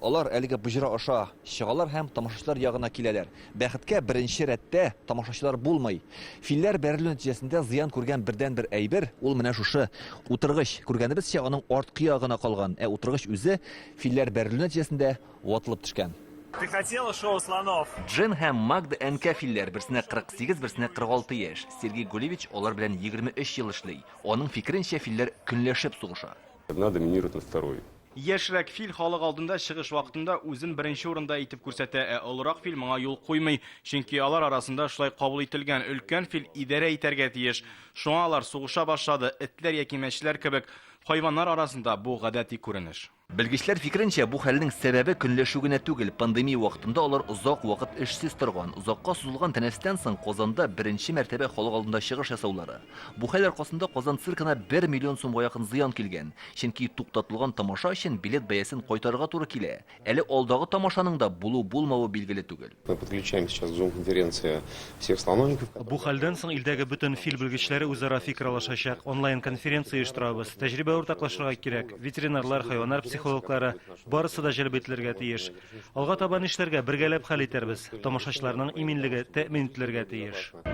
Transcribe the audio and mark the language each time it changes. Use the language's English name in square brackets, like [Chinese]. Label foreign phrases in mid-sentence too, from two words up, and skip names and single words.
[Tatar] Алар әлеге бөҗрә аша чыгалар һәм тамашачылар ягына киләләр. Бәхеткә беренче рәттә тамашачылар булмый. Филләр бәрелү нәтиҗәсендә зыян күргән бердән-бер әйбер ул менә шушы утыргыч. Күргәнебезчә аның арткы ягына калган, утыргыч үзе филләр бәрелү нәтиҗәсендә ватылып төшкән. [Russian] Ты хотела шоу слонов? [Tatar] Джин һәм Магда Энка филләр берсенә 48, берсенә 46 яшь. Сергей Гулевич алар белән 23 ел эшли. Аның фикеренчә филләр көнләшеп сугыша. [Russian] Одна доминирует над второй. [Tatar] Яшьрәк фил халык алдында чыгыш вакытында үзен беренче урында итеп күрсәтә, олырак фил моңа юл куймый, чөнки алар арасында шулай кабул ителгән өлкән фил идарә итәргә тиеш. Шуңа алар сугыша башлады, этләр яки мәчләр кебек. Хайваннар арасында бу гадәти күренеш. Белгечләр фикеренчә, бу хәлнең сәбәбе көнләшү генә түгел. Пандемия вакытында алар озак вакыт эшсез торган. Озакка сузылган тәнәфестән соң Казанда беренче мәртәбә халык алдында чыгыш ясаулары. Бу хәл аркасында Казан циркына 1 миллион сумга якын зыян килгән. Чөнки туктатылган тамаша өчен билет бәясен кайтарырга туры килә. Әле алдагы тамашаның да булу-булмавы билгеле түгел. [Russian] Мы подключаем сейчас Zoom-конференция всех слоновников. [Tatar] Бу хәлдән соң илдәге бөтен фил белгечләре үзара фикер алышачак. Онлайн конференция оештырабыз. Тәҗрибә уртаклашырга кирәк. Ветеринарлар, хайваннар психологлары барысы да җәлеп ителергә тиеш. Алга таба эшләргә бергәләп хәл итәрбез. Тамашачыларның иминлеге тәэмин ителергә тиеш.